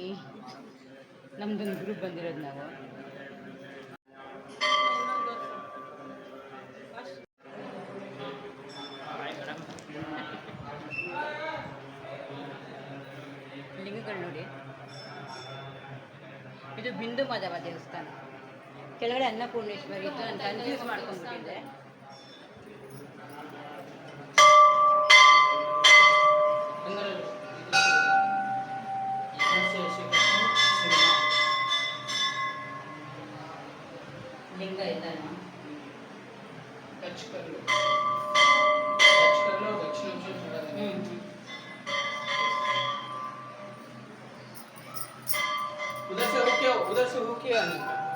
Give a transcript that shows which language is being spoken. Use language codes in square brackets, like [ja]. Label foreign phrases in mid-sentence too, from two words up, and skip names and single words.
[kn] ನಮ್ದೊಂದು ಗ್ರೂಪ್ ಬಂದಿರೋದು ನಾವು. ಲಿಂಗಗಳು ನೋಡಿ. ಇದು ಬಿಂದು ಮಾಧವ ದೇವಸ್ಥಾನ. ಕೆಳಗಡೆ ಅನ್ನಪೂರ್ಣೇಶ್ವರಿ ಇತ್ತು, ನಾನು ಕನ್ಫ್ಯೂಸ್ ಮಾಡ್ಕೊಂಡ್ಬಿಟ್ಟಿದ್ದೆ. [mr] लिंग येता ना [hi] टच कर लो उधर से होके आने का